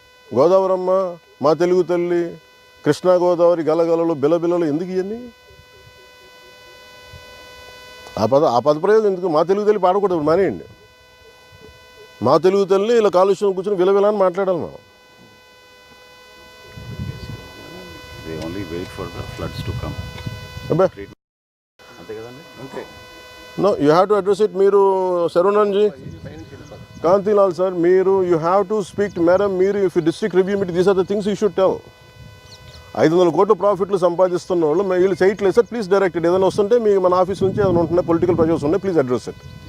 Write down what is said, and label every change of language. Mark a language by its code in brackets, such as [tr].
[te] గోదావరమ్మ, మా తెలుగు తల్లి, కృష్ణా గోదావరి, గలగలలు, బిలబిలలు ఎందుకు ఇవన్నీ? ఆ పదప్రయోగం ఎందుకు? మా తెలుగు తల్లి పాడకూడదు, మానేయండి. మా తెలుగు తల్లి ఇలా కాలుష్యం కూర్చొని విలవిల అని మాట్లాడాలి మనం. [en] They only wait for the floods to come. [te] అబ్బే అంతే కదండి. అంతే. [en] No you have to address it. మీరు Saravananji, Kantilal sir, మీరు you have to speak madam. మీరు if district review meeting these are the things you should tell. [te] 500 కోట్ల ప్రాఫిట్లు సంపాదిస్తున్న వాళ్ళు వీళ్ళు చేయట్లేదు సార్, [en] Please direct it. [te] ఏదైనా వస్తుంటే మీ మన ఆఫీస్ నుంచి ఏదైనా ఉంటున్నాయి, పొలిటికల్ ప్రెషర్స్ ఉన్నాయి, [en] Please address it.